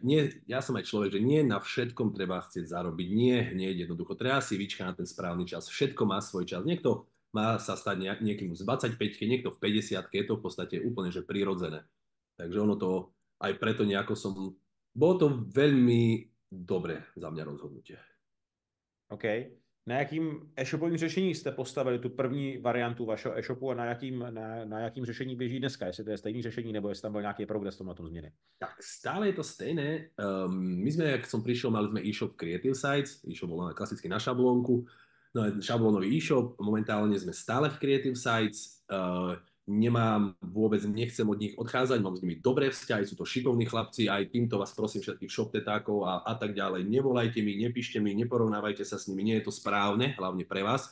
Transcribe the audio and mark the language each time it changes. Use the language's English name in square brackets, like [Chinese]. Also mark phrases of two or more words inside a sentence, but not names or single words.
[Slovak] Nie, ja som aj človek, že nie na všetkom treba chcieť zarobiť, nie hneď jednoducho. Treba si vyčkať na ten správny čas. Všetko má svoj čas. Niekto má sa stať niekým z 25-ke, niekto v 50-ke, je to v podstate úplne že prirodzené. Takže ono to aj preto nejako bolo to veľmi dobré za mňa rozhodnutie. OK. [Czech] Na jakým e-shopovým řešení jste postavili tu první variantu vašeho e-shopu a na jakým řešení běží dneska? Jestli to je stejný řešení, nebo jestli tam byl nějaký progres v tom na tom změny? [Slovak] Tak stále je to stejné. My sme, jak som prišiel, mali sme e-shop Creative Sites. E-shop bol klasicky na šablónku. No, šablónový e-shop. Momentálne sme stále v Creative Sites. Nechcem od nich odchádzať, mám s nimi dobré vzťahy, sú to šikovní chlapci, aj týmto vás prosím všetkých shoptetákov a tak ďalej. Nevolajte mi, nepíšte mi, neporovnávajte sa s nimi, nie je to správne, hlavne pre vás.